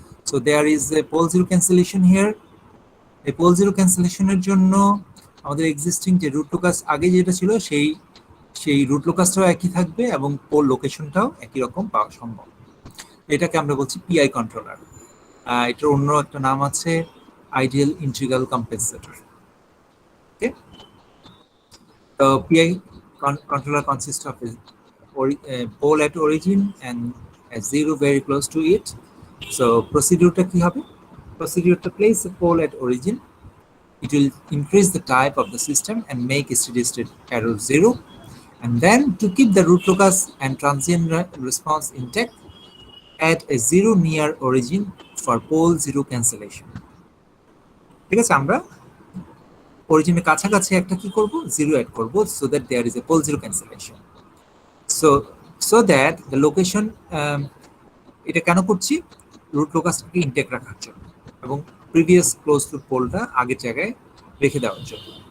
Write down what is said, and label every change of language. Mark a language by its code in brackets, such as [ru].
[en] So there is a pole zero cancellation here. [bn] এই pole zero ক্যান্সেলেশনের জন্য আমাদের existing যে রুট লোকাস আগে যেটা ছিল সেই রুট লোকাসটাও একই থাকবে এবং পোল লোকেশনটাও একই রকম পাওয়া সম্ভব। এটাকে আমরা বলছি পিআই কন্ট্রোলার। এটার অন্য একটা নাম আছে আইডিয়াল ইন্টিগ্রাল কম্পেনসেটর। ওকে, তো [en] PI controller consists of a pole at origin and a zero very close to it. So [bn] procedure ta ki hobe? [en] Procedure to place a pole at origin. It will increase the type of the system and make steady state error zero. And then to keep the root locus and transient response intact, add a zero near origin for pole zero cancellation. [bn] ঠিক আছে, আমরা অরিজিনের কাছাকাছি একটা কি করব, zero add করব, [en] So that there is a pole zero cancellation. [bn] So that the location, এটা কেন করছি, রুট লোকাসটাকে ইনটেক্ট রাখার জন্য এবং প্রিভিয়াস ক্লোজ টু পোলটা আগের জায়গায় রেখে দেওয়ার জন্য।